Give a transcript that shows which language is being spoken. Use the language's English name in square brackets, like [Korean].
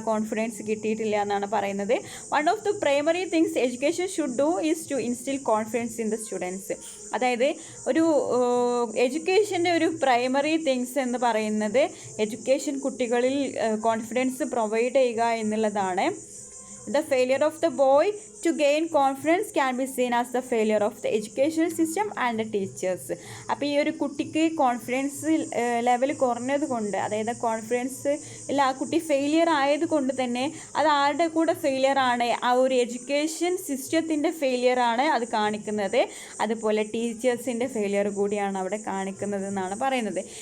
[Malayalam] Confidence കിട്ടിയിട്ടില്ല എന്നാണ് പറയുന്നത്. [English] One of the primary things education should do is to instil confidence in the students. [Malayalam] അതായത് ഒരു എഡ്യൂക്കേഷൻ്റെ ഒരു പ്രൈമറി തിങ്സ് എന്ന് പറയുന്നത് എഡ്യൂക്കേഷൻ കുട്ടികളിൽ കോൺഫിഡൻസ് പ്രൊവൈഡ് ചെയ്യുക എന്നുള്ളതാണ്. [English] The failure of the boy to gain confidence can be seen as the failure of the educational system and the teachers. [Malayalam] അപ്പോൾ ഈ ഒരു കുട്ടിക്ക് കോൺഫിഡൻസ് ലെവൽ കുറഞ്ഞത് കൊണ്ട്, അതായത് കോൺഫിഡൻസ് ഇല്ല, ആ കുട്ടി ഫെയിലിയർ ആയതുകൊണ്ട് തന്നെ അത് ആരുടെ കൂടെ ഫെയിലിയർ ആണ്? ആ ഒരു എഡ്യൂക്കേഷൻ സിസ്റ്റത്തിൻ്റെ ഫെയിലിയർ ആണ് അത് കാണിക്കുന്നത്. അതുപോലെ ടീച്ചേഴ്സിൻ്റെ ഫെയിലിയർ കൂടിയാണ് അവിടെ കാണിക്കുന്നത് എന്നാണ് പറയുന്നത്.